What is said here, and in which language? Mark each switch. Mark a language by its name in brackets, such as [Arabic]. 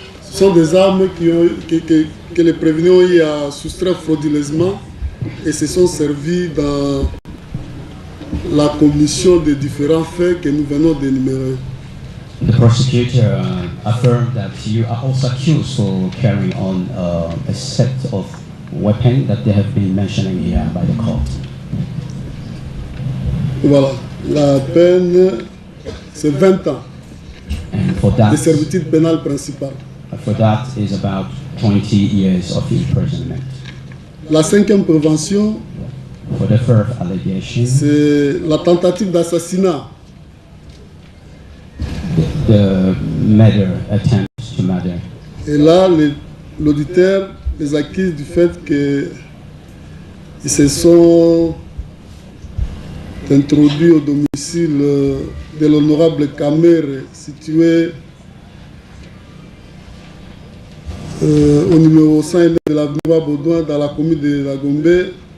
[French] Ce sont des armes que les prévenus ont eu à soustraire frauduleusement et se sont servis dans la commission des différents faits que nous venons d'énumérer. [English] The prosecutor affirmed that you are also accused for carrying on a set of weapons that they have been mentioning here by the court. [French] Voilà, la peine c'est 20 ans de servitude pénale principale. [English] For that is about 20 years of imprisonment. [French] La cinquième prévention, [English] for the third allegation, [French] c'est la tentative d'assassinat. [English] The murder, attempt to murder. [French] Et là, l'auditeur les accuse du fait qu'ils se sont introduits au domicile de l'honorable Kamerhe, situé au numéro 5 de l'avenue Baudouin dans la commune de la Gombe.